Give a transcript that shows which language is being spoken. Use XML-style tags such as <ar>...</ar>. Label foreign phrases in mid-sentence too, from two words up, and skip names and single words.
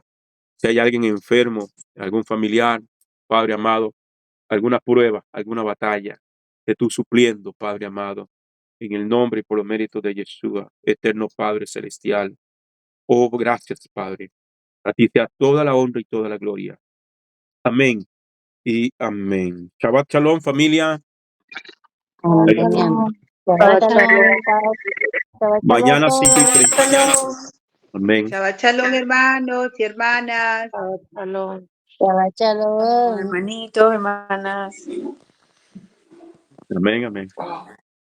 <es>Si hay alguien enfermo, algún familiar, Padre amado, alguna prueba, alguna batalla, de tú supliendo, Padre amado, en el nombre y por los méritos de Yeshua, eterno Padre celestial. Oh, gracias, Padre. A ti sea toda la honra y toda la gloria. Amén y amén.</es> <he>שבת שלום, familia.</he> <es>Amén. Shalom. Shabbat Shabbat shalom. shalom Mañana a 5:30. todos. Amén.</es> <he>שבת שלום,</he> <es>hermanos y hermanas. Shalom.</es> <he>שבת שלום.</he> <es>Hermanitos, hermanas. Amén. Amén.</es>